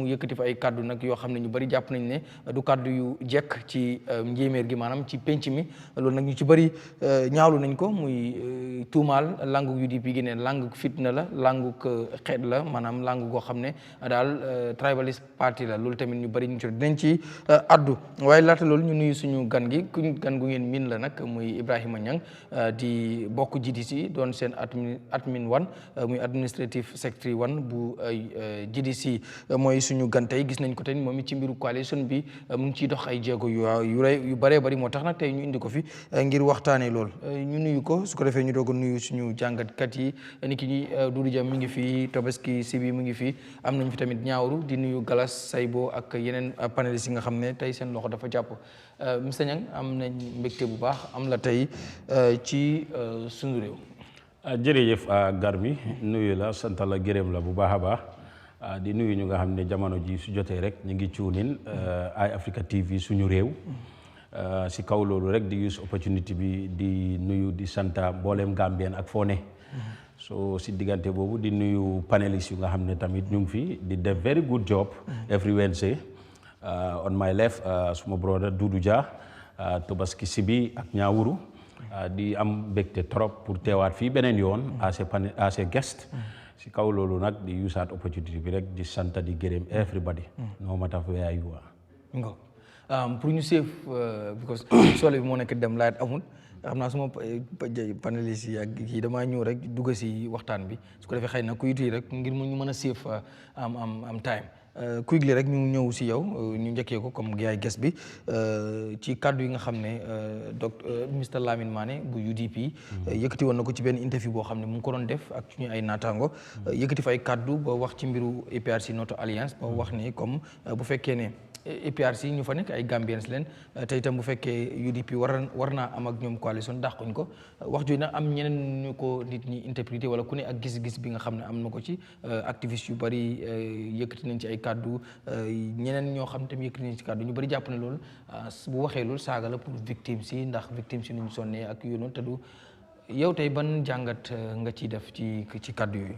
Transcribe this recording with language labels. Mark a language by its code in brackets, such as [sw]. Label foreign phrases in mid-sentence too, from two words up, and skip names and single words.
[wo] yëkkati fa ay kàddu nag yoo xam ne ñu bari jàpp nañ ne du kàddu yu jekk ci njéeméer gi maanaam ci penc mi loolu nag ñu ci bari ñaawlu nañ ko muy tuumaal langu UDP gi ne langu fitna la langu xeet la maanaam langu goo xam ne daal [en] tribalist party [wo] la loolu tamit ñu bari ñu ci dinañ ci addu waaye laata loolu ñu nuyu suñu gan gi gan gu ngeen miin la nag muy Ibrahima Niang di bokk GDC doon seen [en] admin one [wo] muy [en] administrative secretary one [wo] bu GDC mooy suñu gan tey gis nañ ko tey moom it ci mbiru coalition bi mu ngi ciy dox ay jéego yu bëree bëri moo tax nag tey ñu indi ko fi ngir waxtaanee lool ñu nuyu ko su ko defee ñu doog a nuyu suñu jàngatkat yi ni ki ñi Doudou Dia mi ngi fi Tobaski Sibi mi ngi fi am nañ fi tamit ñaawru di nuyu Galas Saybo ak yeneen panélistes yi nga xam ne tey seen loxo dafa jàpp monsieur Niang am nañ mbégte bu baax am la tey ci sunu réew. jërëjëf Garmi nuyu la sant la gërëm la bu baax a baax di nuyu ñu nga xam ne jamono ji su jotee rek ñu ngi cuunin Eyeafrica TV suñu réew si kaw loolu rek di [en] use opportunity [wo] bi di nuyu di santa mbooleem Gambien ak foo ne so si diggante boobu di nuyu panélistes yu nga xam ne tamit ñu ngi fi di def [en] very good job every Wednesday on my left [wo] suma brother Doudou Dia Tobaski Sibi ak Ñaawuru di am mbégte [fr] trop pour [wo] teewaat fii beneen yoon [en] as a guest [wo] si kaw loolu nag di usaat opportunity bi rek di sant di gërëm [en] everybody no matter where you are. [wo] Pour ñu [en] save because [wo] solo bi moo nekk dem laaj amul xam naa suma panélistes yi ak kii damaa ñëw rek dugg si waxtaan bi su ko defee xëy na ku yitu rek ngir ñu mën a save am [en] time quickly [wo] rek ñu ñëw si yow ñu njëkkee ko comme yaay guest bi ci kaddu yi nga xam ne Mr Lamine Mané bu UDP yëkkati woon na ko ci benn interview boo xam ne mu ngi ko doon def ak suñu ay naataango yëkkati fa ay kaddu ba wax ci mbiru APRC Noto Alliance ba wax ni comme bu fekkee ne APRC ñu fa nekk ay Gambians leen te itam bu fekkee UDP war naa am ak ñoom coalition dàquñ ko wax jooju nag am ñeneen ñu ko nit ñi interprété wala ku ne ak gis-gis bi nga xam ne am na ko ci activiste yu bari yëkkati nañ ci ay kaddu ñeneen ñoo xam tam yëkkati nañ ci kaddu ñu bari jàpp ne loolu bu waxee loolu saaga la pour victime si ndax victime si nuñ sonnee ak yooyu noonu te du yow tey ban jàngat nga ciy def ci kaddu yooyu.